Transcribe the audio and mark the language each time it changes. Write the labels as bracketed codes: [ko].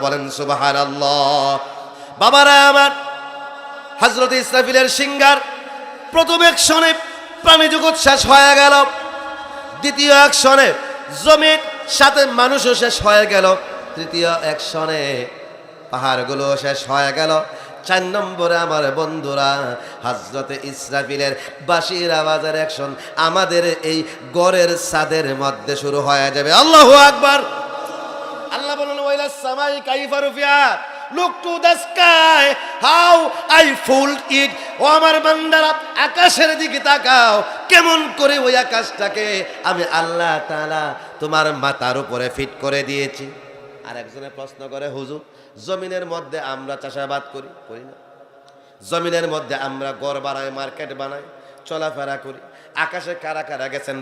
[bn] বলেন সুবহানাল্লাহ। বাবারা আমার, হযরত ইসরাফিলের সিংহার প্রথম অ্যাকশনে প্রাণী জগৎ শেষ হয়ে গেল, দ্বিতীয় অ্যাকশনে জমির সাথে মানুষও শেষ হয়ে গেল, তৃতীয় অ্যাকশনে পাহাড়গুলো শেষ হয়ে গেল, 4 নম্বরে আমার বন্ধুরা হযরতে ইসরাফিলের বাঁশির আওয়াজের অ্যাকশন আমাদের এই গড়ের ছাদের মধ্যে শুরু হয়ে যাবে। আল্লাহু আকবার। আল্লাহ বলেন [ar] ওয়াইলাস সামাই কাইফা রুফিআত, [en] look to the sky how I fold it। [bn] ও আমার বান্দারা, আকাশের দিকে তাকাও, কেমন করে ওই আকাশটাকে আমি আল্লাহ তাআলা তোমার মাথার উপরে ফিট করে দিয়েছি। আর একজনে প্রশ্ন করে, হুজুর জমিনের মধ্যে আমরা চাষাবাদ করি না? জমিনের মধ্যে আমরা ঘর বানাই, মার্কেট বানাই, চলাফেরা করি, আকাশে কারা কারা গেছেন?